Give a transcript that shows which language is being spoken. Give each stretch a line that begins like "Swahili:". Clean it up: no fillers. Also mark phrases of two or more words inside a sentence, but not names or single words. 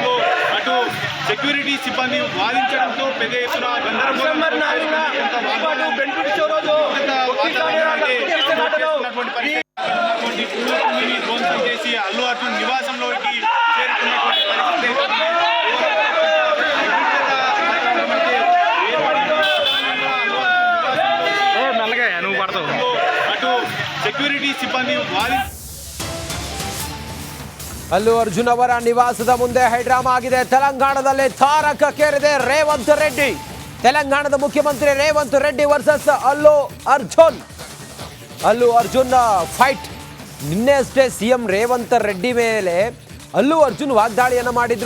Telugu: అటు సెక్యూరిటీ సిబ్బంది వాదించడంతో పెద్ద ఎత్తున గందరగోళం ధ్వంసం చేసి అల్లు అర్జున్ నివాసంలోకి చేరుకున్నటువంటి పరిస్థితి. అటు సెక్యూరిటీ సిబ్బంది
Kannada: ಅಲ್ಲು ಅರ್ಜುನ್ ಅವರ ನಿವಾಸದ ಮುಂದೆ ಹೈಡ್ರಾಮಾ ಆಗಿದೆ. ತೆಲಂಗಾಣದಲ್ಲಿ ತಾರಕಕ್ಕೇರಿದೆ ರೇವಂತ್ ರೆಡ್ಡಿ. ತೆಲಂಗಾಣದ ಮುಖ್ಯಮಂತ್ರಿ ರೇವಂತ್ ರೆಡ್ಡಿ ವರ್ಸಸ್ ಅಲ್ಲು ಅರ್ಜುನ್ ಫೈಟ್. ನಿನ್ನೆ ಅಷ್ಟೇ ಸಿಎಂ ರೇವಂತ್ ರೆಡ್ಡಿ ಮೇಲೆ ಅಲ್ಲು ಅರ್ಜುನ್ ವಾಗ್ದಾಳಿಯನ್ನು ಮಾಡಿದ್ರು.